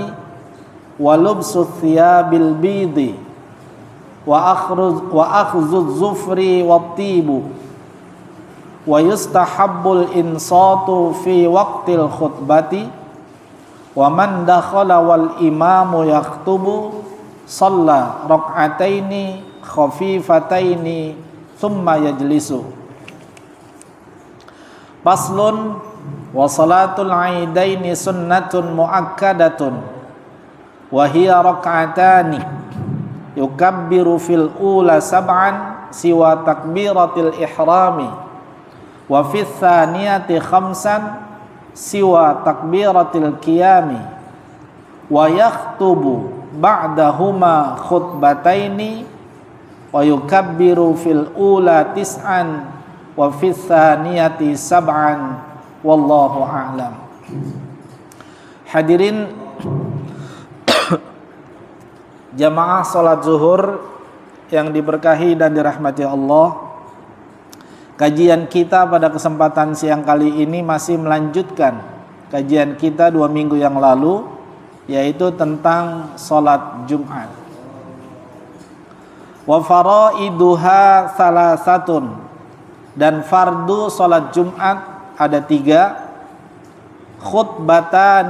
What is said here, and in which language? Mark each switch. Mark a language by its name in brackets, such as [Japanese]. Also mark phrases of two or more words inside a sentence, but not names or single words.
[Arabic] ولبس الثياب البيض وأخذ الظفر والطيب ويستحب الإنصات في وقت الخطبة ومن دخل والإمام يكتب صلى ركعتين خفيفتين ثم يجلس. فصل وصلاة العيدين سنة مؤكدة وهي ركعتان يكبر في الأولى سبعا سوى تكبيرة الإحرام وفي الثانية خمسا سوى تكبيرة القيام ويخطب بعدهما خطبتين ويكبر في الأولى تسعا وفي الثانية سبعا والله أعلم. [Indonesian] Hadirin jamaah salat zuhur yang diberkahi dan dirahmati Allah, kajian kita pada kesempatan siang kali ini masih melanjutkan kajian kita 2 minggu yang lalu, yaitu tentang salat Jumat. [Arabic] وفرائضها ثلاثة, [Indonesian] dan fardu salat Jumat ada 3.